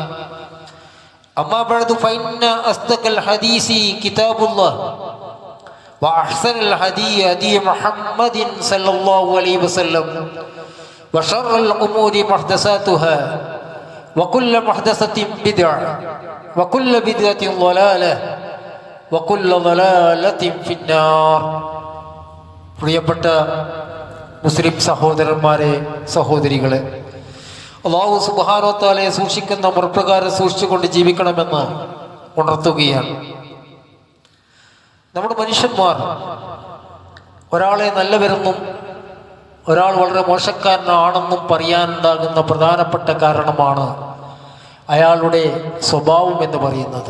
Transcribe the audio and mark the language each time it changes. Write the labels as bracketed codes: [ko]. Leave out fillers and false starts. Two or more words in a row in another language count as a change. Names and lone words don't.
[ar] أما بعد فإن أصدق الحديث كتاب الله وأحسن الهدي هدي محمد صلى الله عليه وسلم وشر الأمور محدثاتها وكل محدثة بدعة وكل بدعة ضلالة وكل ضلالة في النار. [ml] പ്രിയപ്പെട്ട മുസ്ലിം സഹോദരന്മാരെ, സഹോദരികളെ, അല്ലാഹു [ar] سبحانه و تعالى [ml] സൂക്ഷിക്കുന്ന മുറപ്രകാരം സൂക്ഷിച്ചുകൊണ്ട് ജീവിക്കണമെന്ന് ഉണർത്തുകയാണ്. നമ്മുടെ മനുഷ്യന്മാർ ഒരാളെ നല്ലവരെന്നും ഒരാൾ വളരെ മോശക്കാരനാണെന്നും പറയാനുണ്ടാകുന്ന പ്രധാനപ്പെട്ട കാരണമാണ് അയാളുടെ സ്വഭാവം എന്ന് പറയുന്നത്.